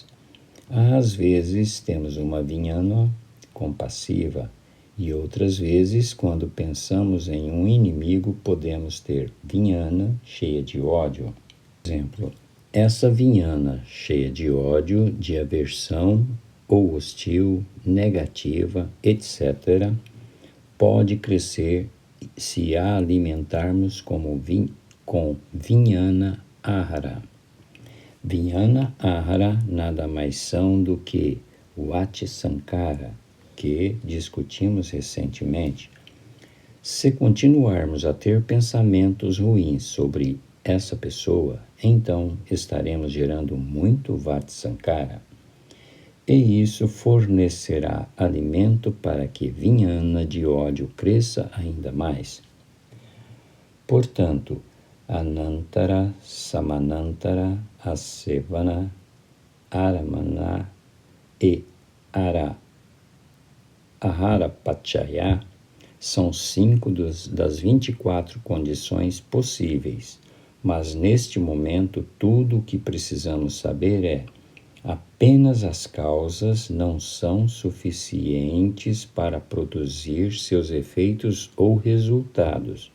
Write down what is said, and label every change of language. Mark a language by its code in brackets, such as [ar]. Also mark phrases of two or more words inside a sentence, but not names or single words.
[pt] Às vezes temos uma vijnana compassiva e outras vezes, quando pensamos em um inimigo, podemos ter vijnana cheia de ódio. Por exemplo, essa vijnana cheia de ódio, de aversão ou hostil, negativa, etc., pode crescer se a alimentarmos com [pi] vijnana ahara. Vijnana ahara [pt] nada mais são do que o Vati-sankara, que discutimos recentemente. Se continuarmos a ter pensamentos ruins sobre essa pessoa, então estaremos gerando muito Vati-sankara. E isso fornecerá alimento para que vijnana de ódio cresça ainda mais. Portanto, [pi] anantara, samanantara, asevana, aramana e aharapachaya são [pt] 5 das 24 condições possíveis, mas neste momento tudo o que precisamos saber é: apenas as causas não são suficientes para produzir seus efeitos ou resultados.